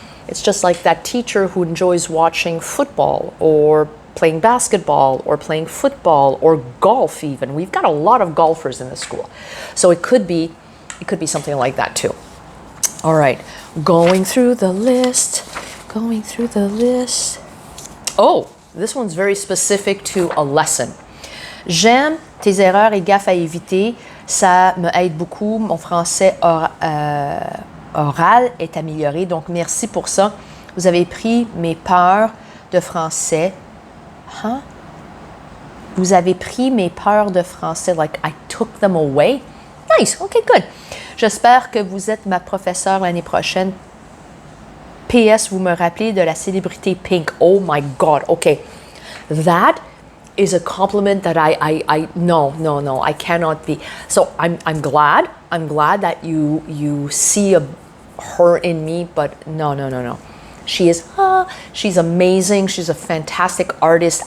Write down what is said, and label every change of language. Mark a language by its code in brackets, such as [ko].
[en] It's just like that teacher who enjoys watching football or playing basketball or playing football or golf even. We've got a lot of golfers in the school. So it could be something like that too. All right, going through the list. Oh, this one's very specific to a lesson. [fr] J'aime tes erreurs et gaffes à éviter. Ça me aide beaucoup. Mon français oral est amélioré. Donc, merci pour ça. Vous avez pris mes peurs de français. Huh? Vous avez pris mes peurs de français. [en] Like, I took them away. Nice. Okay, good. [fr] J'espère que vous êtes ma professeure l'année prochaine. PS, vous me rappelez de la célébrité Pink. [en] Oh my God. Okay. That is a compliment that no, I cannot be. So I'm glad that you see her in me, but no. She's amazing. She's a fantastic artist.